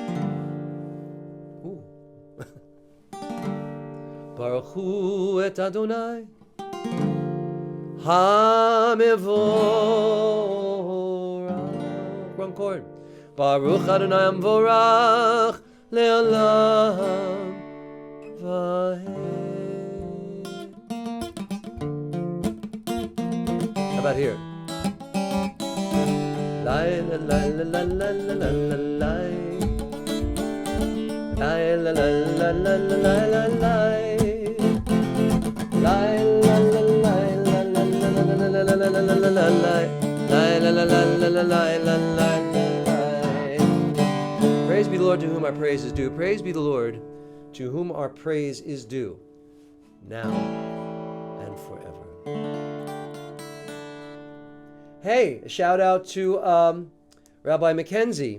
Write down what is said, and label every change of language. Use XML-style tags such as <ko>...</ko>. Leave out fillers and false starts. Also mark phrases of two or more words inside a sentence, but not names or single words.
<he>ברוך הוא את אדוני המבורך.</he> <en>Wrong chord.</en> <he>ברוך אדוני המבורך לעולם ועד.</he> <en>How about here? Lai la la la la la la la la lai. Lai la la la la la la la lai. Lai la la la la la la la la la la la la la lai. Lai la la la la la la la la lai. Praise be the Lord to whom our praise is due. Praise be the Lord to whom our praise is due, now and forever. Hey, a shout out to Rabbi Mackenzie.</en>